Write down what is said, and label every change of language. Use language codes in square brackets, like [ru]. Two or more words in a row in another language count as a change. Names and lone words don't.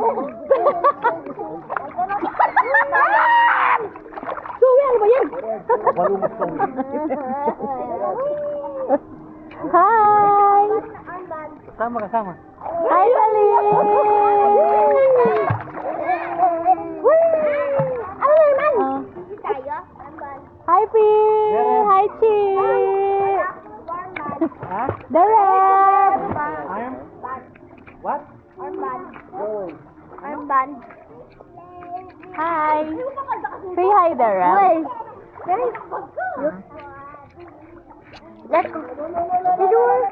[tl] Suwi, ano ba yan? [en] Hi! [tl] Kasama. Hi, Sali! Ano naman? [en] Hi, P! Hi, Chi! Ha? Dereb! I'm... What? Armband. Hi. Say hi, Dereb. Let's go.